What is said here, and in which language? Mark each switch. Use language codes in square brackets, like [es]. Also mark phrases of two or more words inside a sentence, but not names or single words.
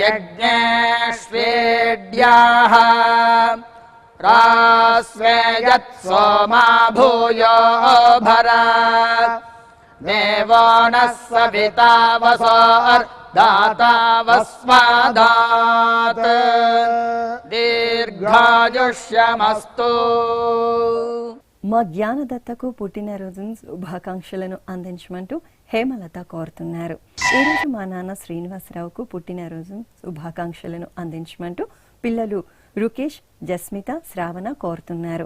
[sa] यज्ञेष्वेड्याः रास्वे यत् सोमा भूयो भर देवो नः सविता वसोर्दाता वस्वादात् दीर्घायुष्यमस्तु। [te] మా జ్ఞానదత్తకు పుట్టినరోజు శుభాకాంక్షలను అందించమంటూ హేమలత కోరుతున్నారు. ఈరోజు మా నాన్న శ్రీనివాసరావుకు పుట్టినరోజు శుభాకాంక్షలను అందించమంటూ పిల్లలు రుకేష్, జస్మిత, శ్రావణ కోరుతున్నారు.